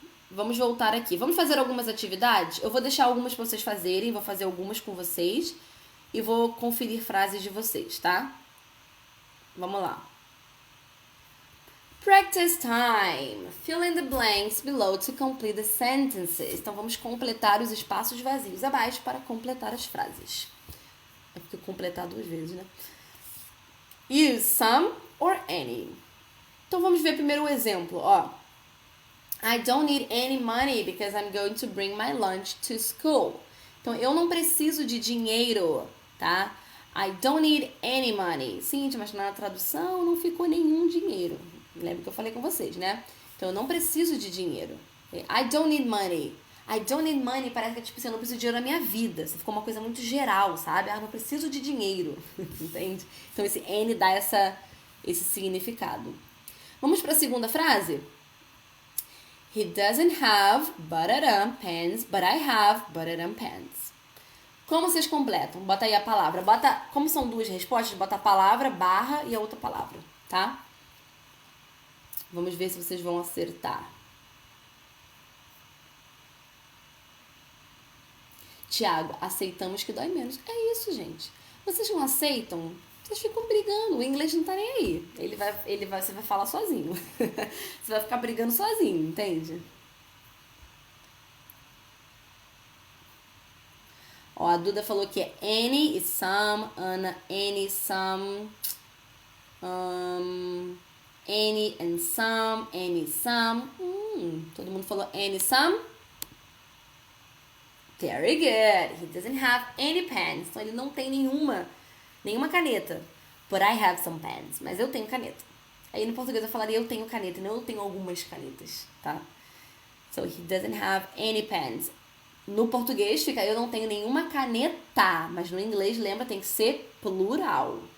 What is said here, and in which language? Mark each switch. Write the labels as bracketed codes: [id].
[pt] Vamos voltar aqui. Vamos fazer algumas atividades? Eu vou deixar algumas pra vocês fazerem, vou fazer algumas com vocês e vou conferir frases de vocês, tá? Vamos lá. [en] Practice time. Fill in the blanks below to complete the sentences. [pt] Então, vamos completar os espaços vazios abaixo para completar as frases. É porque completar duas vezes, né? [en] Use some or any. [pt] Então, vamos ver primeiro o exemplo, ó. [en] I don't need any money because I'm going to bring my lunch to school. [pt] Então, eu não preciso de dinheiro, tá? [en] I don't need any money. [pt] Sim, mas na tradução não ficou nenhum dinheiro. Lembra que eu falei com vocês, né? Então, eu não preciso de dinheiro. [en] I don't need money. I don't need money [pt] parece que tipo assim, eu não preciso de dinheiro na minha vida. Isso ficou uma coisa muito geral, sabe? Ah, não preciso de dinheiro. Entende? Então, esse any dá esse significado. Vamos para a segunda frase? [en] He doesn't have pants, but I have pants. [pt] Como vocês completam? Bota aí a palavra. Como são duas respostas, bota a palavra, barra e a outra palavra, tá? Vamos ver se vocês vão acertar. Tiago, aceitamos que dói menos. É isso, gente. Vocês não aceitam? Vocês ficam brigando, o inglês não tá nem aí. Você vai falar sozinho. Você vai ficar brigando sozinho, entende? Ó, a Duda falou que é any e some, Ana, any, some, any and some, any, some. Todo mundo falou any, some? [en] Very good. He doesn't have any pens. [pt] Então, ele não tem nenhuma caneta. [en] But I have some pens. [pt] Mas eu tenho caneta. Aí no português eu falaria eu tenho caneta, não eu tenho algumas canetas, tá? [en] So, he doesn't have any pens. [pt] No português fica eu não tenho nenhuma caneta. Mas no inglês, lembra, tem que ser plural.